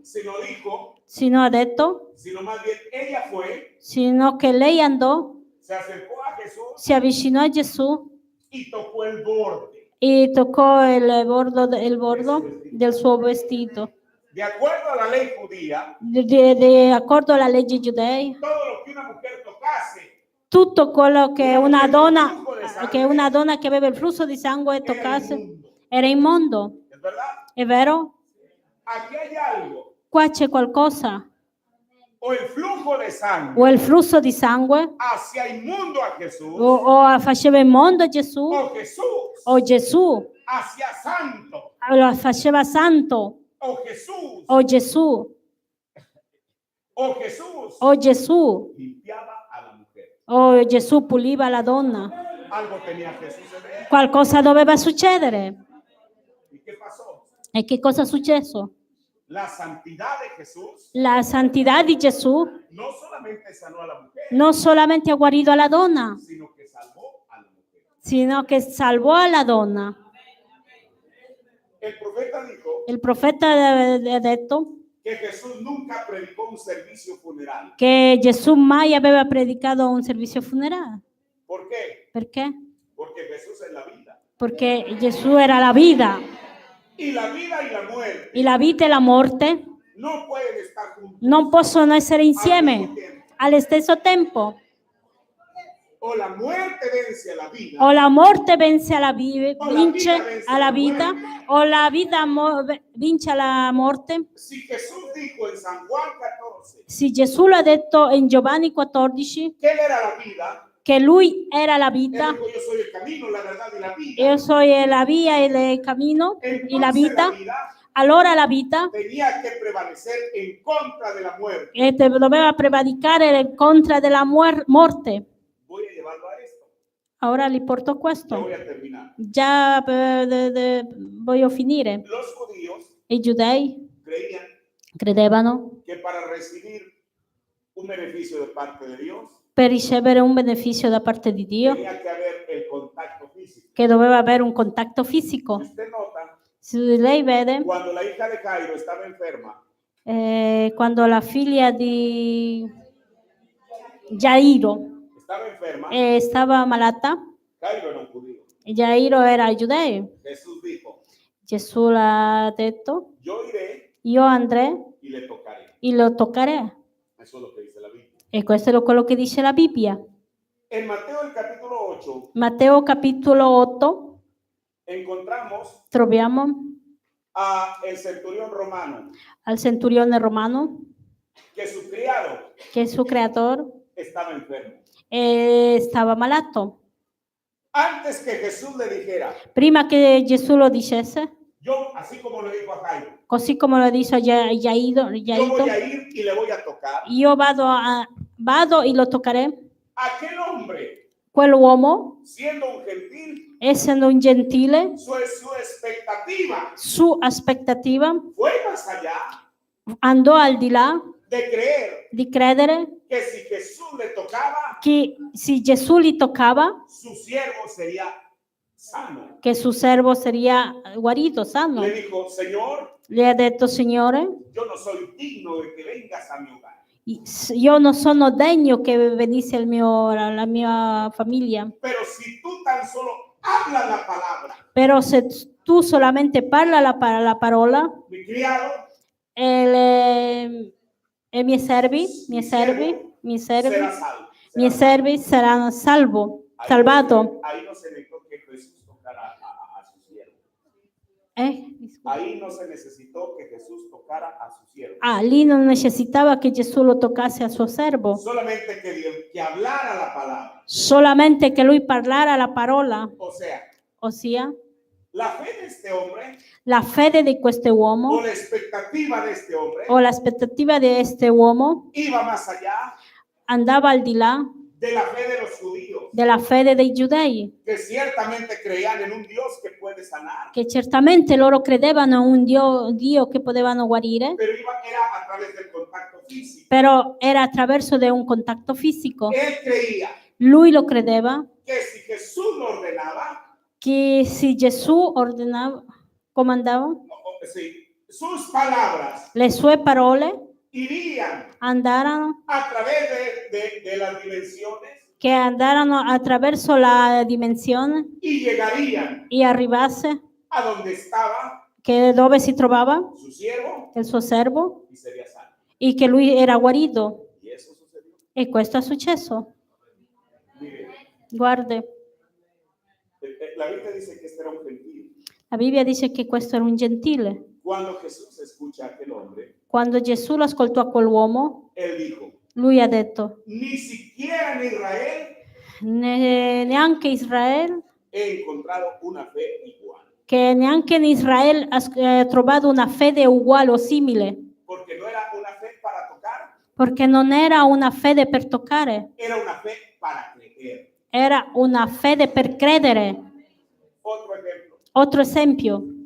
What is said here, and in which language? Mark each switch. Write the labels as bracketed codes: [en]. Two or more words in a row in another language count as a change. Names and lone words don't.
[es] sino dijo, [it] sino ha detto, [es] sino más bien ella fue, [it] sino che lei andò, [es] se acercó a Jesús [it] si avvicinò a Gesù [es] y tocó el borde. [it] e toccò il bordo del suo vestito. [es] De acuerdo a la ley judía, [it] Di accordo alla legge giudei, [es] todo lo que una mujer tocase [it] tutto quello che una donna che aveva il flusso di sangue toccasse era immondo. [es] ¿es verdad? [it] È vero? [es] Aquí hay algo. [it] Qua c'è qualcosa. [es] O el flujo de sangre [it] O il flusso di sangue [es] hacía inmundo a Jesús, [it] o faceva immondo Gesù, [es] o Jesús [it] o Gesù [es] hacía santo, [it] lo faceva santo, [es] o Jesús, [it] o Gesù, [es] o Jesús [it] o Gesù, [es] limpiaba a la mujer. [it] o Gesù puliva la donna. [es] Algo tenía Jesús en él. [it] Qualcosa doveva succedere. [es] ¿Y qué pasó? [it] E che cosa è successo? [es] La santidad de Jesús [it] La santità di Gesù [es] no solamente sanó a la mujer, [it] non solamente ha guarito la donna, [es] sino que salvó a la mujer. [it] sino che salvò la donna. [es] El profeta dijo [it] Il profeta ha detto [es] que Jesús nunca predicó un servicio funeral. [it] che Gesù mai aveva predicato un servizio funerale. [es] ¿Por qué? [it] Perché? [es] Porque Jesús es la vida. [it] Perché Gesù era la vita. [es] Y la vida y la muerte [it] E la vita e la morte [es] no pueden estar juntos. [it] non possono essere [es] al [it] insieme [es] mismo tiempo. [it] allo stesso tempo. [es] O la muerte vence a la vida, [it] O la morte vince alla vita, o la vita vince alla morte. [es] si Jesús dijo en San Juan 14 [it] Sì, Gesù l'ha detto in Giovanni 14 [es] que él era la vida, [it] che lui era la [es] él [it] vita. [es] dijo yo soy el camino, la verdad y la vida. [it] Io sono la via e il cammino e la [es] Entonces [it] vita. [es] la vida [it] Allora la vita [es] tenía que prevalecer en contra de la muerte. [it] doveva prevaricare contro della morte. [es] Voy a llevarlo a esto. [it] Ora li porto [es] Ya [it] questo. [es] voy a terminar. [it] Già voglio finire. [es] Los judíos [it] I giudei [es] creían [it] credevano [es] que para recibir un beneficio de parte de Dios [it] per ricevere un beneficio da parte di Dio [es] tenía que haber el contacto físico. [it] che doveva avere un contatto fisico. [es] Si usted nota, [it] Se lei vede, [es] cuando la hija de Jairo estaba enferma, [it] quando la figlia di Jairo [es] estaba enferma, [it] stava malata, [es] Jairo era un judío. [it] Jairo era giudeo. [es] Jesús dijo, [it] Gesù l'ha detto, [es] yo iré [it] io andrei [es] y le tocaré. [it] e lo toccherei. [es] Eso es lo que dice la Biblia. [it] E questo è quello che dice la Bibbia. [es] En Mateo el capítulo 8, [it] Matteo capitolo 8, [es] encontramos [it] troviamo [es] a el centurión romano, [it] al centurione romano [es] que su criado [it] che il suo creatore [es] estaba enfermo. [it] stava malato. [es] Antes que Jesús le dijera, [it] Prima che Gesù lo dicesse, [es] yo, así como le dijo a Jairo, [it] così come lo dice a Jairo, [es] yo voy a ir y le voy a tocar. [it] io vado e lo toccherò. [es] Aquel hombre, [it] Quell'uomo, [es] siendo un gentil, [it] essendo un gentile, [es] su expectativa [it] su aspettativa [es] fue más allá [it] andò al di là [es] de creer [it] di credere [es] que si Jesús le tocaba, [it] che se Gesù li toccava, [es] su siervo sería sano. [it] che suo servo sarebbe guarito, sano. [es] Le dijo, Señor, [it] Le ha detto, Signore, [es] yo no soy digno de que vengas a mi hogar, [it] io non sono degno che venisse alla mia famiglia, [es] pero si tú tan solo hablas la palabra, [it] però se tu solamente parla la parola, [es] mi criado [it] e i miei servi [es] será salvo. [it] saranno salvati. [es] Ahí no se necesitó que Jesús tocara a su siervo. Disculpa. Ahí no se necesitó que Jesús tocara a su siervo. [it] Lì non necessitava che Gesù lo toccasse al suo servo, [es] Solamente que hablara la palabra. [it] solamente che lui parlara la parola, Ossia, ossia [es] la fe de este hombre [it] la fede di questo uomo [es] o la expectativa de este hombre [it] o l'aspettativa di questo uomo [es] iba más allá [it] andava al di là [es] de la fe de los judíos, [it] della fede dei giudei, [es] que ciertamente creían en un Dios que puede sanar, [it] che certamente loro credevano in un Dio che potevano guarire, [es] pero era a través del contacto físico. [it] però era attraverso di un contatto fisico. [es] Él creía [it] Lui lo credeva [es] que si Jesús lo ordenaba, [it] che se Gesù ordinava, comandava, [es] sus palabras [it] le sue parole [es] irían [it] andarono [es] a través de las dimensiones [it] che andarono attraverso la dimensione [es] y llegarían [it] e arrivasse [es] a donde estaba [it] che dove si trovava [es] su siervo [it] il suo servo [es] y sería sano. [it] e che lui era guarito. [es] Y eso sucedió. [it] E questo è successo. [es] Mire, [it] Guardi, [es] la Biblia dice que este era un gentil. [it] la Bibbia dice che questo era un gentile. [es] Cuando Jesús escucha a aquel hombre, [it] Quando Gesù lo ascoltò a quell'uomo, [es] él dijo, [it] lui ha detto, [es] ni siquiera en Israel [it] neanche Israele, [es] he encontrado una fe igual. [it] che neanche in Israele ha trovato una fede uguale o simile, [es] Porque no era una fe para tocar, [it] perché non era una fede per toccare, [es] era una fe para creer. [it] era una fede per credere. [es] Otro ejemplo, [it] Altro esempio,